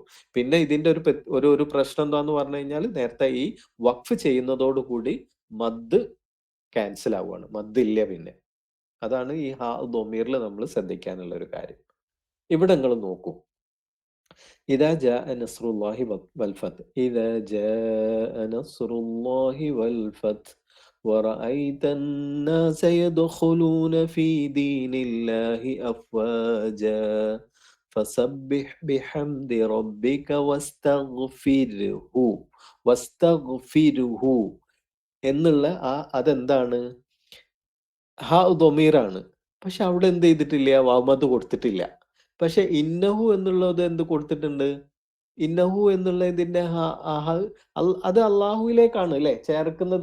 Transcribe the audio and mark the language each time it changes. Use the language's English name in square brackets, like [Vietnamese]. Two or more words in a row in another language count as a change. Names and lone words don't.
[Malayalam] പിന്നെ ഇതിന്റെ ഒരു പ്രശ്നം എന്താന്ന് പറഞ്ഞു കഴിഞ്ഞാൽ, നേരത്തെ ഈ വഖഫ് ചെയ്യുന്നതോടുകൂടി മദ് ക്യാൻസൽ ആവുകയാണ്, മദ് ഇല്ല പിന്നെ. അതാണ് ഈ [Arabic] هاء الضمير [Malayalam] നമ്മൾ ശ്രദ്ധിക്കാനുള്ള ഒരു കാര്യം. ഇവിടെ നിങ്ങൾ നോക്കൂ, [Arabic] إذا جاء نصر الله والفتح إذا جاء نصر الله والفتح ورأيت الناس يدخلون في دين الله أفواجا فسبح بحمد ربك واستغفره [Malayalam] എന്നുള്ള അതെന്താണ്, [Arabic] هاء الضمير. [Malayalam] പക്ഷെ അവിടെ എന്ത് ചെയ്തിട്ടില്ല, വാമദ് കൊടുത്തിട്ടില്ല. പക്ഷെ ഇന്നഹു എന്നുള്ളത് എന്ത് കൊടുത്തിട്ടുണ്ട്, ഇന്നഹു എന്നുള്ള ഇതിന്റെ അത് അള്ളാഹുവിലേക്കാണ് അല്ലെ ചേർക്കുന്നത്.